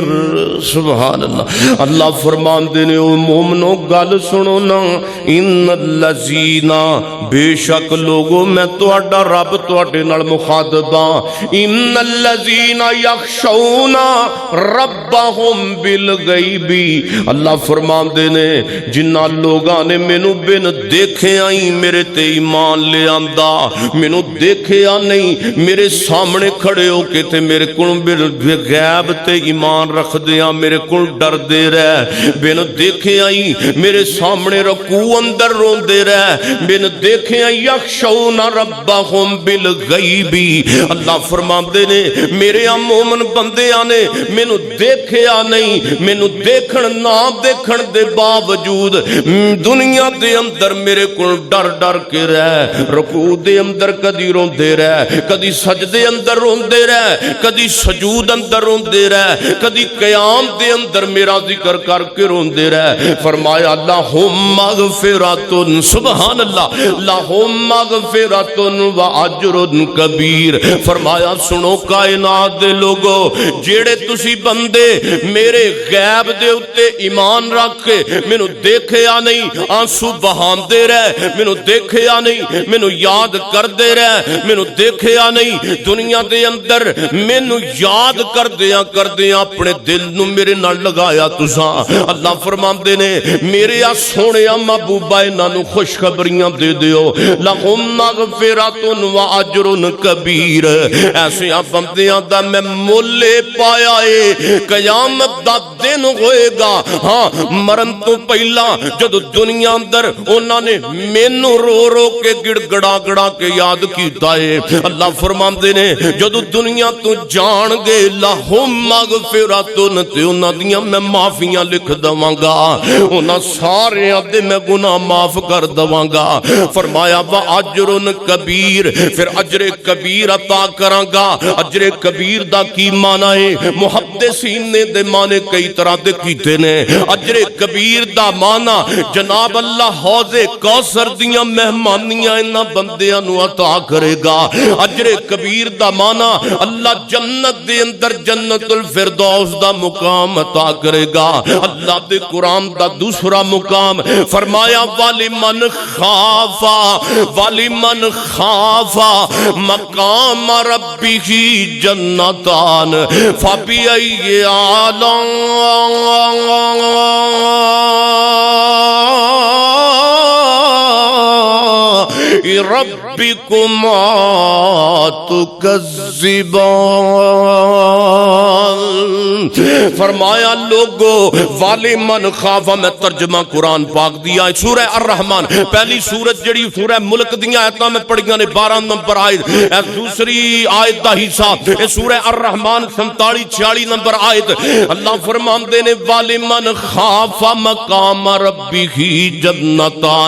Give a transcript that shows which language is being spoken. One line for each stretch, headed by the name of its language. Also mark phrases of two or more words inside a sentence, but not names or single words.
Punjabi: سبحان اللہ۔ اللہ فرمان دینے او مومنو گل سنو نا،
Arabic: ان الذین
Punjabi: بے شک لوگوں میں توڑا رب توڑے نال مخاطبہ،
Arabic: ان الذین یخشون ربهم بالغیب،
Punjabi: اللہ فرمان دینے جنہ لوگاں نے مینوں بن دیکھے آئیں میرے تے ایمان لے آندہ، مینوں دیکھے آ نہیں میرے سامنے کھڑے ہو کے تے میرے کن غیب تے ایمان رکھ دیا، میرے کن ڈر دے رہے، بن دیکھے آئیں میرے سامنے رکوع اندر رون دے رہے، بن دیکھے آئیں
Arabic: یخشون ربهم
Punjabi: بالغیبی، اللہ فرماندے نے میرے مومن بندیاں نے مینوں دیکھیا نہیں، مینوں دیکھن نہ دیکھن دے باوجود دنیا دے اندر میرے کول ڈر ڈر کے رہ، رکوع دے اندر کدی روندے رہ، کدی سجدے اندر روندے رہ، کدی سجود اندر روندے رہ، کدی قیام دے اندر میرا ذکر کر کے روندے رہ۔
Arabic: فرمایا لہم مغفرۃ، سبحان اللہ، لہم مغفرۃ و اجر کبیر۔
Punjabi: فرمایا سنو کائنات دے لوگو، جیڑے تسی بندے میرے غیب دے اتے ایمان رکھ کے مینوں دیکھیا نہیں آنسو بہاندے رہ، مینوں دیکھیا نہیں مینوں یاد کردے رہ، مینوں دیکھیا نہیں دنیا دے اندر مینوں یاد کردیاں کردیاں اپنے دل نو میرے نال لگایا تساں۔ اللہ فرماندے نے میرے سونیا محبوبہ انہاں نو خوشخبریاں دے دیو،
Arabic: لہم مغفرۃ و اجر کبیر۔
Punjabi: ایسے بندیاں دا میں مول پایا ہے، قیامت دا دن ہوئے گا، ہاں مرن تو پہلا جدو دنیا اندر انہاں نے مینوں رو رو کے گڑ گڑا گڑا کے یاد کیتا ہے، اللہ فرماندے نے جدو دنیا تو جان گے
Arabic: لہم مغفرۃ،
Punjabi: تے انہاں دیاں میں معافیاں لکھ دواں گا، انہاں سارے دے میں گناہ معاف کر دواں گا۔ فرمایا
Arabic: وا اجر کبیر،
Punjabi: پھر
Arabic: اجر کبیر
Punjabi: عطا کراں گا۔
Arabic: اجر کبیر
Punjabi: دا کی معنی ہے؟ محدثین نے دے معنی کئی طرح دے کیتے نے۔
Arabic: اجر کبیر
Punjabi: دا معنی جناب اللہ حوض کوثر دیاں مہمانیاں انہاں بندیاں نو عطا کرے گا۔
Arabic: اجر کبیر
Punjabi: دا معنی اللہ جنت دے اندر جنت الفردوس دا مقام عطا کرے گا۔ اللہ دے قرآن دا دوسرا مقام فرمایا
Arabic: وَلِمَنْ خَافَ مَقَامَ رَبِّهِ جَنَّتَانِ فَبِأَيِّ آلَاءِ رَبِّكُمَا تُكَذِّبَانِ۔
Punjabi: فرمایا لوگو
Arabic: وَلِمَنْ خَافَ،
Punjabi: میں ترجمہ قرآن پاک دیا ہے سورہ الرحمن، پہلی سورت جڑی سورہ ملک دیاں آیتاں میں پڑھیاں نے 12 نمبر آیت، دوسری آیت دا حصہ سورہ الرحمن 47-46 نمبر آیت، اللہ فرماندے نے
Arabic: وَلِمَنْ خَافَ مَقَامَ رَبِّهِ جَنَّتَانِ۔